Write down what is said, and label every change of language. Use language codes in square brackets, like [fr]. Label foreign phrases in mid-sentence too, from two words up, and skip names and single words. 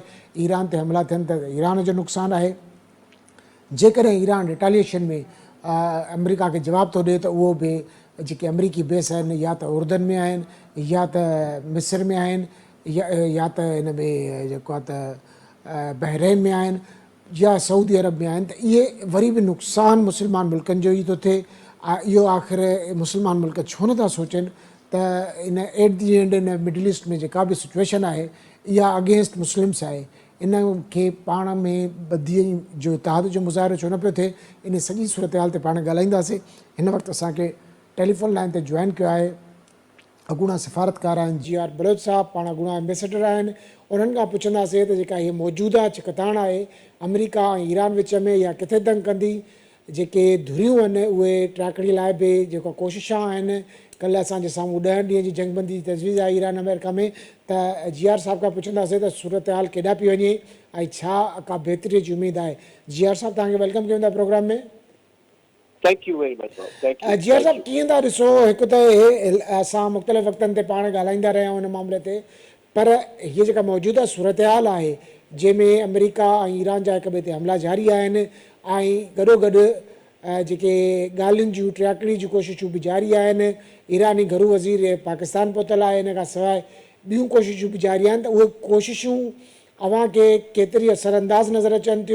[sd] ईरान ते हमला थियनि त ईरान जो नुक़सानु आहे। जेकॾहिं ईरान रिटेलिएशन में अमेरिका खे जवाबु थो ॾिए त उहो बि जेके अमरीकी बेस आहिनि या त उर्दन में आहिनि या त मिस्र में आहिनि या त हिन में जेको आहे त बहरेन में आहिनि या सऊदी अरब में आहिनि। त इहे वरी बि नुक़सानु मुस्लमान मुल्कनि जो ई थो थिए। इहो आख़िर मुस्लमान मुल्क छो नथा सोचनि त [en] in at the end in Middle East [sd] में जेका बि सिचुएशन आहे इहा [en] against Muslims [sd] आहे। इन खे पाण में बदीअ जो इतिहाद जो मुज़ाहिरो छो न पियो थिए, इन सॼी सूरत हाल ते पाण ॻाल्हाईंदासीं। हिन वक़्तु असांखे [en] telephone line [sd] ते जॉइन कयो आहे अॻूणा सिफ़ारतकार आहिनि GR बलोच साहब, पाण अॻूणा एम्बेसडर आहिनि। उन्हनि खां पुछंदासीं त जेका हीअ मौजूदा छिकताण आहे अमेरिका ऐं ईरान विच में, इहा किथे तंग कंदी। जेके धुरियूं आहिनि उहे ट्रैकड़ी लाइ बि जेको कोशिशां आहिनि, कल्ह असांजे साम्हूं 10 ॾींहं जी जंगबंदी जी तजवीज़ आहे ईरान अमेरिका में। त GR साहब खां पुछंदासीं त सूरत हाल केॾांहुं पई वञे ऐं छा का बहितरी जी उमेदु आहे। GR साहब तव्हांखे वेलकम कयूं था प्रोग्राम में। [en] Thank you very much. [sd] GR साहब कीअं था ॾिसो, हिकु त असां मुख़्तलिफ़ वक़्तनि ते पाण ॻाल्हाईंदा रहिया आहियूं हिन मामले ते, पर हीअ जेका मौजूदा सूरत हाल आहे जंहिंमें अमेरिका ऐं ईरान जा हिक ॿिए ते हमला जारी आहिनि ऐं गॾोगॾु जेके ॻाल्हियुनि जूं ट्रैकड़ी जूं कोशिशूं बि जारी आहिनि, ईरानी घरू वज़ीर पाकिस्तान पहुतल आहे, इन खां सवाइ ॿियूं कोशिशूं बि जारी आहिनि, त उहे कोशिशूं अव्हां खे केतिरी असरअंदाज़ नज़र अचनि थियूं।